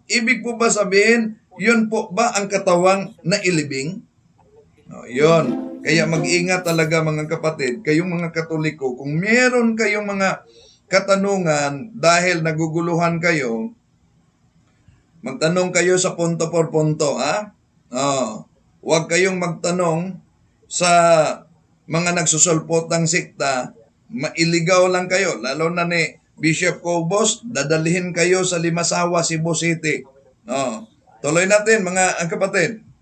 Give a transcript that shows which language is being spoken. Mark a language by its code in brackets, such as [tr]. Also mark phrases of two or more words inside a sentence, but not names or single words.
[tl] Ibig po ba sabihin, yun po ba ang katawang nailibing? Yun. Kaya mag-ingat talaga mga kapatid, kayong mga Katoliko, kung meron kayong mga katanungan dahil naguguluhan kayo, magtanong kayo sa [es] punto por punto, [tl] ha? Huwag kayong magtanong sa mga nagsusulpot ng sikta, mailigaw lang kayo, lalo na ni Bishop Cobos, dadalhin kayo sa Limasawa, Cebu City. Tuloy natin mga kapatid.